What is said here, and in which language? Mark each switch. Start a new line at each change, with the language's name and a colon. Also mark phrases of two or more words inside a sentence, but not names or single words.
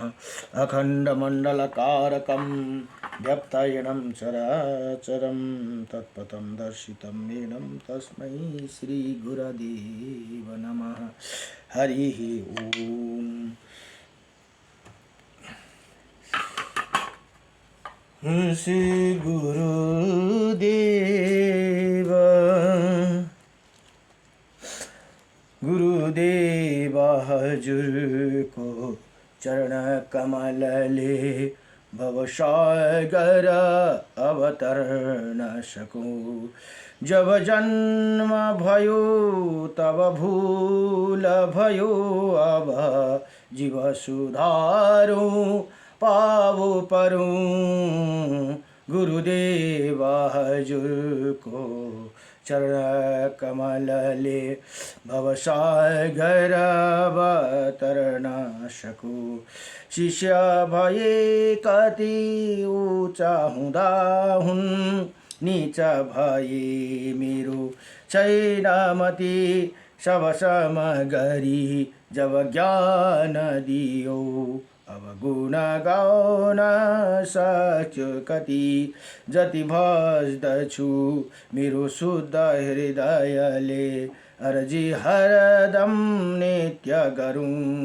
Sanskrit: अखण्डमण्डलकारकं व्यक्तयनं चराचरं, तत्पथं दर्शितं येनं, तस्मै श्री गुरुदेव नमः। हरिः ओम।
Nepali: श्री गुरुदेव, गुरुदेव हजूर को चरणकमलले भवसागर अवतरण सकूं। जब जन्म भयो तब भूल भयो, अब जीव सुधारूं पावो परूं। गुरुदेव हजुरको चरण कमलले भवसागर अवतरण सकूं। शिष्य भए कति ऊंचा हुँदा हुन्, नीच भए मेरो छैन मति। सब सम गरी जब ज्ञान दियो, अब गुण गाउन सक्छु कति। जति भज्दछु मेरो शुद्ध हृदयले, अर्जी हरदम नित्य गरूं।